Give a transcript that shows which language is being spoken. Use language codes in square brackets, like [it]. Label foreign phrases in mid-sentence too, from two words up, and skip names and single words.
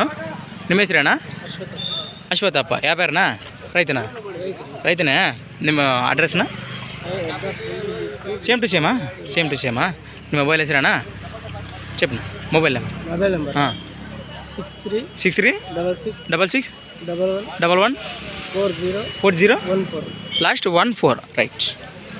[kn] ನಿಮ್ಮ ಹೆಸರೇನಾ? ಅಶ್ವಥಪ್ಪ. ವ್ಯಾಪಾರನಾ? ರೈತನೇ. ನಿಮ್ಮ ಅಡ್ರೆಸ್ನಾ? [en] same to same? [kn] ನಿಮ್ಮ ಮೊಬೈಲ್ ಹೆಸರೇನಾ? [te] చెప్పు [en] mobile number. [te] 6366114014 లాస్ట్ 14 రైట్.